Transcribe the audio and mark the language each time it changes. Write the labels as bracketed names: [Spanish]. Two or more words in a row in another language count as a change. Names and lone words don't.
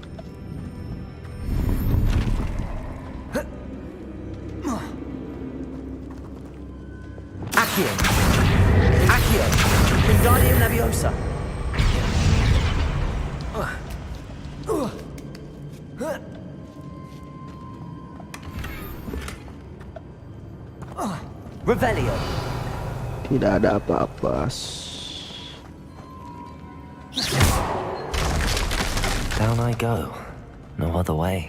[Latin] Accio. Accio. Wingardium Leviosa. Revelio. [Indonesian] Tidak ada apa-apa. [English] Down I go. No other way.